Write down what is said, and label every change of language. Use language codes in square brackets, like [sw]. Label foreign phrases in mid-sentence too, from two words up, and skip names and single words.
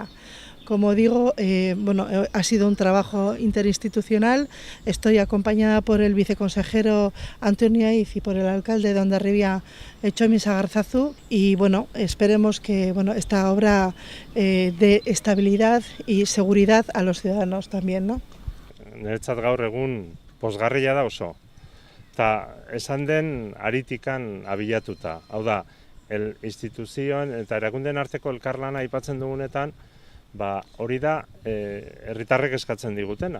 [es] Como digo, ha sido un trabajo interinstitucional. Estoy acompañada por el viceconsejero Antonio Aiz y por el alcalde de Hondarribia, Txomin Sagarzazu, y esperemos que esta obra dé estabilidad y seguridad a los ciudadanos también, ¿no? [eu] Niretzat gaur egun pozgarria da oso. Eta esan den aritikan abilatuta. Hau da, instituzioen eta erakundeen arteko elkarlana aipatzen dugunetan, hori da herritarrek eskatzen digutena.